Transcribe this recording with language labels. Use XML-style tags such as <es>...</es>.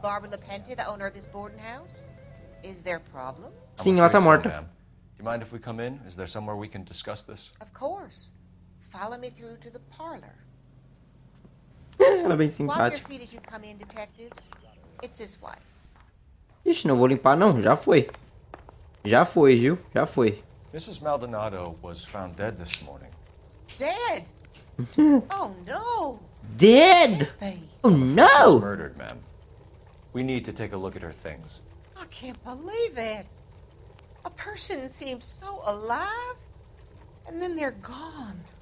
<en>Barbara LaPente, the owner of this boarding house. Is there a problem?</en> <pt>Sim, ela tá morta.</pt> <en>Ma'am. Do you mind if we come in? Is there somewhere we can discuss this? Of course. Follow me through to the parlor.</en> <pt>Ela é bem</pt> <en>Wipe your</en> <pt>simpática.</pt> <en>feet as you come in, detectives. It's this way.</en> <pt>Ixi, não vou limpar não, já foi. Já foi, viu? Já foi.</pt> <en>Mrs. Maldonado was found dead this morning. Dead? Oh, no. Dead! Babe, Oh She was no! murdered, ma'am. We need to take a look at her things. I can't believe it. A person seems so alive, and then they're gone.</en>